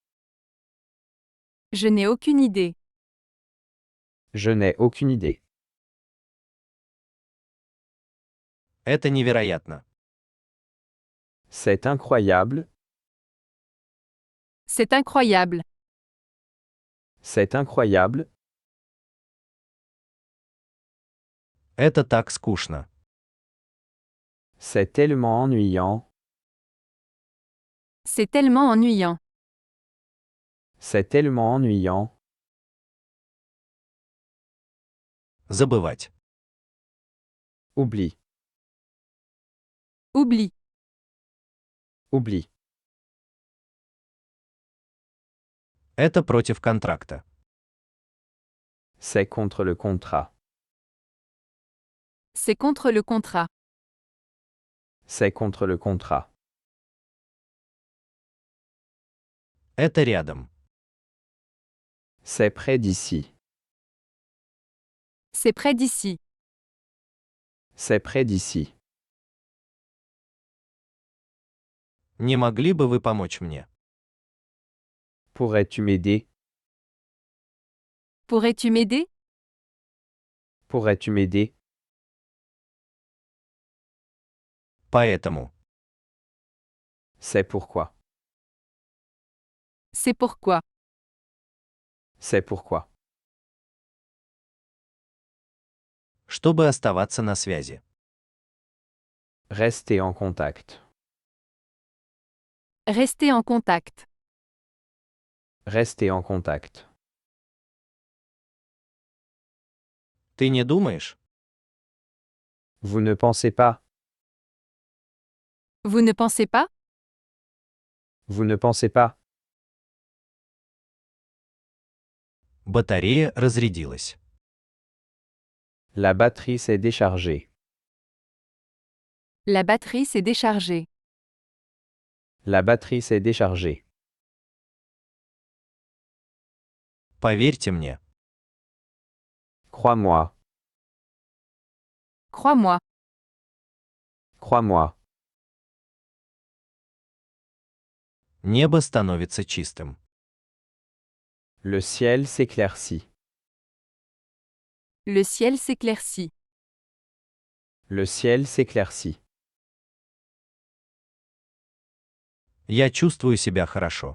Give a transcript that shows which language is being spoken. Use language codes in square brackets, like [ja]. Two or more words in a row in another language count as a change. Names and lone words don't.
[fr] Je n'ai aucune idée. Je n'ai aucune idée. [ru] Это невероятно. [fr] C'est incroyable. C'est incroyable. C'est incroyable. [ru] Это так скучно. [fr] C'est tellement ennuyant. C'est tellement ennuyant. C'est tellement ennuyant. [ru] Забывать. [fr] Oublie. Oublie. Oublie. [ru] Это против контракта. [fr] C'est contre le contrat. C'est contre le contrat. C'est contre le contrat. [ru] Это рядом. [fr] C'est près d'ici. C'est près d'ici. C'est près d'ici. [ru] Не могли бы вы помочь мне? [fr] Pourrais-tu m'aider? Pourrais-tu m'aider? Pourrais-tu m'aider? [ru] Поэтому. [fr] C'est pourquoi. C'est pourquoi. C'est pourquoi. [ru] Чтобы оставаться на связи. [fr] Restez en contact. Rester en contact. Restez en contact. [ru] Ты не думаешь? [fr] Vous ne pensez pas? Vous ne pensez pas? Vous ne pensez pas? [ru] Батарея разрядилась. [fr] La batterie s'est déchargée. La batterie s'est déchargée. La batterie s'est déchargée. [ru] Поверьте мне. [fr] Crois-moi. Crois-moi. Crois-moi. [ru] Небо становится чистым. [fr] Le ciel s'éclaircit. Le ciel s'éclaircit. Le ciel s'éclaircit. [ru] Я чувствую себя хорошо.